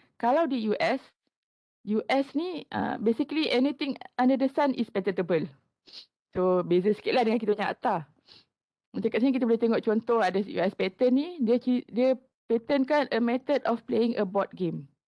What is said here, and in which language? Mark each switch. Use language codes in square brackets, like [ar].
[ms] Kalau di US ni [en] basically anything under the sun is patentable. [ms] So beza sikit lah dengan kita punya akta. Macam kat sini kita boleh tengok contoh ada US patent ni. Dia patentkan [en] a method of playing a board game.